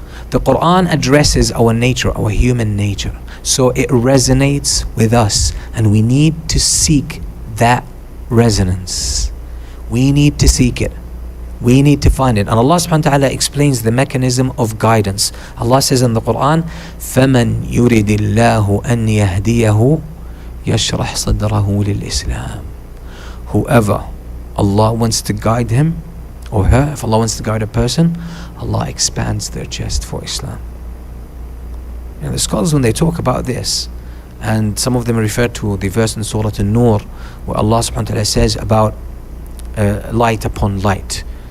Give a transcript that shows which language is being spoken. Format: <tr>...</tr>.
<en>The Qur'an addresses our nature, our human nature. So it resonates with us, and we need to seek that resonance. We need to seek it. We need to find it. And Allah subhanahu wa ta'ala explains the mechanism of guidance. Allah says in the Qur'an,</en> <ar>فَمَنْ يُرِدِ اللَّهُ أَنْ يَهْدِيَهُ يَشْرَحْ صَدْرَهُ لِلْإِسْلَامِ.</ar> <en>Whoever Allah wants to guide him or her, if Allah wants to guide a person, Allah expands their chest for Islam. You know, the scholars, when they talk about this, and some of them refer to the verse in Surah An-Nur where Allah subhanahu wa ta'ala says about light upon light.</en>